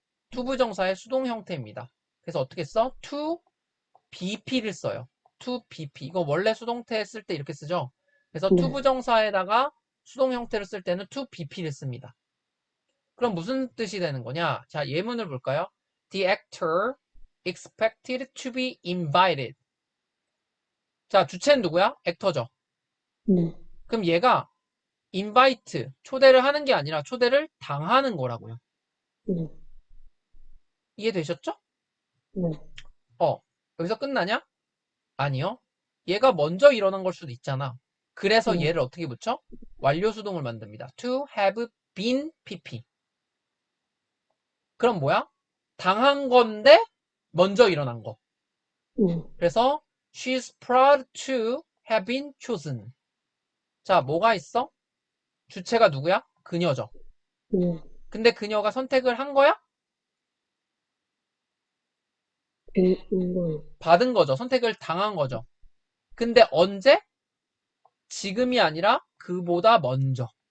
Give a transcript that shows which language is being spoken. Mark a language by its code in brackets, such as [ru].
[ko] 투부정사의 수동 형태입니다. 그래서 어떻게 써? to bp를 써요. to bp. 이거 원래 수동태 쓸 때 이렇게 쓰죠. 그래서 네, 투부정사에다가 수동 형태를 쓸 때는 to bp를 씁니다. 그럼 무슨 뜻이 되는 거냐? 자, 예문을 볼까요? [en] The actor expected to be invited. [ko] 자, 주체는 누구야? 액터죠. 네, 그럼 얘가 invite, 초대를 하는 게 아니라 초대를 당하는 거라고요. 네, 이해되셨죠? 네, 여기서 끝나냐? 아니요. 얘가 먼저 일어난 걸 수도 있잖아. 그래서 네, 얘를 어떻게 붙여? 완료 수동을 만듭니다. [en] To have been PP. [ko] 그럼 뭐야? 당한 건데 먼저 일어난 거. 네, 그래서 [en] she's proud to have been chosen. [ko] 자, 뭐가 있어? 주체가 누구야? 그녀죠. 네, 근데 그녀가 선택을 한 거야? 이거요. 받은 거죠. 선택을 당한 거죠. 근데 언제? 지금이 아니라 그보다 먼저.